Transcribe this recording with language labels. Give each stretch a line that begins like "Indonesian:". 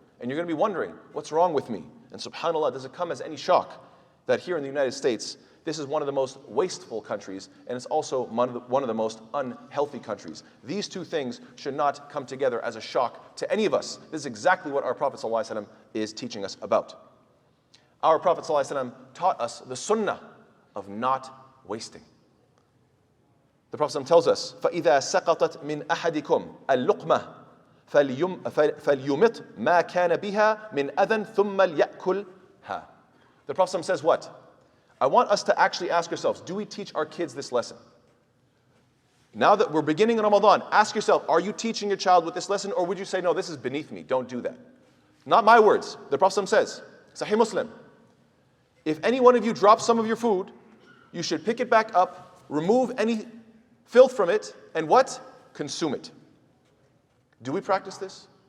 English: And you're going to be wondering, what's wrong with me? And subhanAllah, does it come as any shock that here in the United States, this is one of the most wasteful countries, and it's also one of the most unhealthy countries. These two things should not come together as a shock to any of us. This is exactly what our Prophet ﷺ is teaching us about. Our Prophet ﷺ taught us the sunnah of not wasting.
Arabic: The Prophet ﷺ tells us, فَإِذَا سَقَطَتْ مِنْ أَحَدِكُمْ الْلُقْمَةِ فَلْيُمِطْ مَا كَانَ بِهَا مِنْ أَذًا ثُمَّ لْيَأْكُلْهَا.
English: The Prophet ﷺ says what? I want us to actually ask ourselves, do we teach our kids this lesson? Now that we're beginning Ramadan, ask yourself, are you teaching your child with this lesson, or would you say, no, this is beneath me, don't do that? Not my words. The Prophet says, Sahih Muslim, if any one of you drops some of your food, you should pick it back up, remove any filth from it, and what? Consume it. Do we practice this?